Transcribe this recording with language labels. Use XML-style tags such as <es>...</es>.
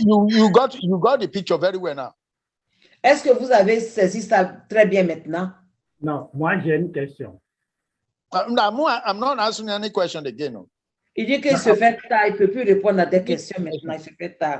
<en>You got the picture very well now.</en> <fr>Est-ce que vous avez saisi ça très bien maintenant? non, moi j'ai une question.</fr> <en>No, I'm not answering any question again. No.</en> <fr>Il dit qu'il se fait tard, il ne peut plus répondre à des questions maintenant, il se fait tard.</fr>